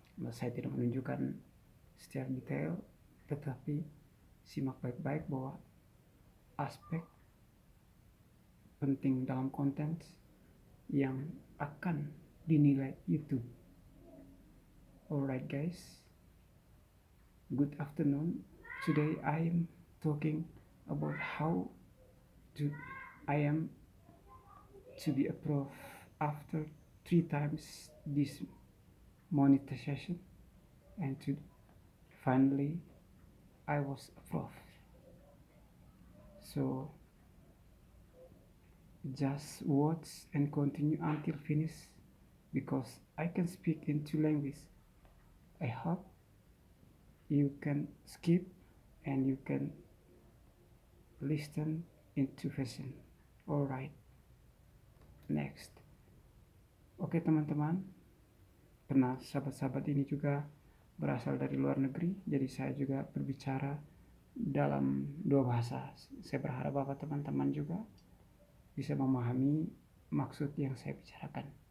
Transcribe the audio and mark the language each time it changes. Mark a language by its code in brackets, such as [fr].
[id] Saya tidak menunjukkan secara detail, tetapi simak baik-baik bahwa aspek penting dalam konten yang akan dinilai YouTube. [en] Alright guys, good afternoon. Today I am talking about how I am to be approved after 3 times this monetization, and finally I was approved. So just watch and continue until finish because I can speak in 2 languages. I hope you can skip and you can listen in 2 version. Alright, next. [id] Oke teman-teman, karena sahabat-sahabat ini juga berasal dari luar negeri, jadi saya juga berbicara dalam 2 bahasa. Saya berharap bahwa teman-teman juga bisa memahami maksud yang saya bicarakan.